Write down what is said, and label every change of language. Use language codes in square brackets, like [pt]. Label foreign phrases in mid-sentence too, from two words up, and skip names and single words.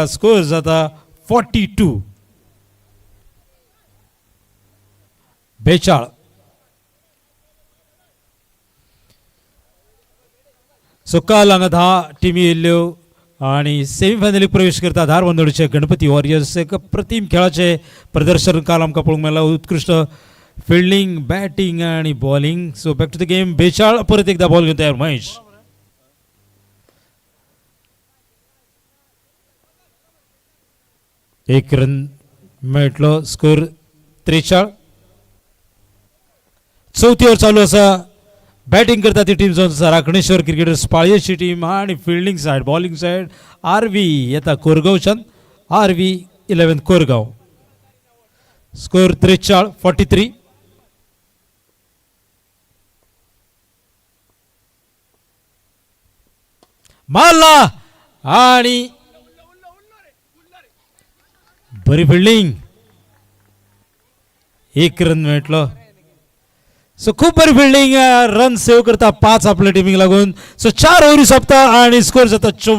[kok] स्कोर जाता 42. 42. सो काल हांगा 10 टिमी येयल्ल्यो आणि सेमीफायनलीक प्रवेश करता धारबांदोडचे गणपती वॉरियर्स एक प्रतिम खेळाचे प्रदर्शन काल आमकां पळोवंक मेळ्ळां उत्कृष्ट [en] fielding batting [kok] आणि बॉलिंग सो [en] back to the game [kok] बेचाळ परत एकदा बॉल घेऊन तयार महेश एक रन मेळटलो स्कोर 43 चौथी ओव्हर चालू असा बॅटिंग करता ती टीम जावन आसा राखणेश्वर क्रिकेटर्स पाळयेची टीम आणि [en] fielding side bowling side [kok] आरवी येता कोरगांवच्यान आरवी 11 कोरगांव स्कोर 43 मारला आणि बरी फिल्डिंग एक रन मेळटलो सो खूप बरी फिल्डिंग [en] run save [kok] करता 5 आपल्या टीमिंग लागून सो 4 ओव्हरी सोंपता आणि स्कोर जाता